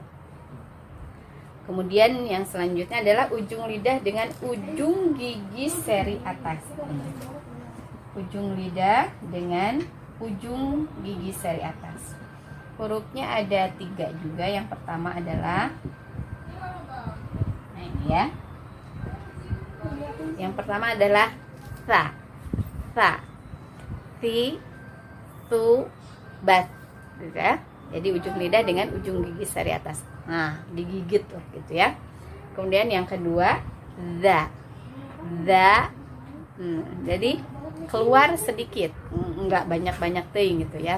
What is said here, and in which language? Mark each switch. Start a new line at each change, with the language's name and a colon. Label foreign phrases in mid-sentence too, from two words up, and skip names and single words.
Indonesian: Kemudian yang selanjutnya adalah ujung lidah dengan ujung gigi seri atas. Ujung lidah dengan ujung gigi seri atas. Hurufnya ada 3 juga. Yang pertama adalah, nah ini ya. Yang pertama adalah sa, sa, si, su, bas, gitu ya. Jadi ujung lidah dengan ujung gigi seri atas. Nah, digigit loh gitu ya. Kemudian yang kedua, za, za. Jadi keluar sedikit, enggak banyak-banyak ting gitu ya.